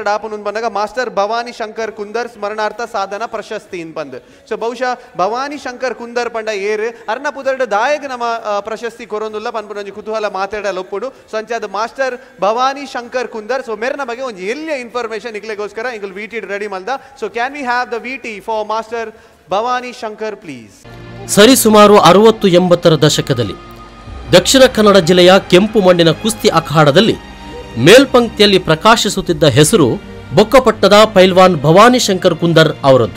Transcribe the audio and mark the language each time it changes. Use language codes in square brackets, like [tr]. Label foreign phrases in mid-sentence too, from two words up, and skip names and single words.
[tcy] ಡಾಪುನ್ ಬಂದಾಗ ಮಾಸ್ಟರ್ ಭವಾನಿ ಶಂಕರ್ ಕುಂದರ್ ಸ್ಮರಣಾರ್ಥ ಸಾಧನ ಪ್ರಶಸ್ತಿ ಇನ್ ಬಂದು ಸೊ ಬಹುಶಃ ಭವಾನಿ ಶಂಕರ್ ಕುಂದರ್ ಪಂಡ ಏರ್ ಅರ್ನ ಪುದರ್ಡ್ ದಾಯಗ್ ನಮ್ಮ ಪ್ರಶಸ್ತಿ ಕೊರೊಂದುಲ್ಲ ಪನ್ಪುನ ಒಂಜಿ ಕುತೂಹಲ ಮಾತಾಡಲು ಒಪ್ಪುಡು ಸೊ ಅಂಚಾದ ಮಾಸ್ಟರ್ ಭವಾನಿ ಶಂಕರ್ ಕುಂದರ್ ಸೊ ಮೇರ್ನ ಬಗ್ಗೆ ಒಂಜಿ ಎಲ್ಲಿಯ ಇನ್ಫಾರ್ಮೇಶನ್ ಇಕ್ಲೆಗೋಸ್ಕರ ಇಂಗಲ್ ವಿಟಿ ರೆಡಿ ಮಲ್ದ ಸೊ [en] Can we have the VT for Master Bhavani Shankar please. [kn] ಸರಿಸುಮಾರು 60-80ರ ದಶಕದಲ್ಲಿ ದಕ್ಷಿಣ ಕನ್ನಡ ಜಿಲ್ಲೆಯ ಕೆಂಪು ಮಣ್ಣಿನ ಕುಸ್ತಿ ಅಖಾಡದಲ್ಲಿ ಮೇಲ್ಪಂಕ್ತಿಯಲ್ಲಿ ಪ್ರಕಾಶಿಸುತ್ತಿದ್ದ ಹೆಸರು ಬೊಕ್ಕಪಟ್ಟಣದ ಪೈಲ್ವಾನ್ ಭವಾನಿ ಶಂಕರ್ ಕುಂದರ್ ಅವರದ್ದು.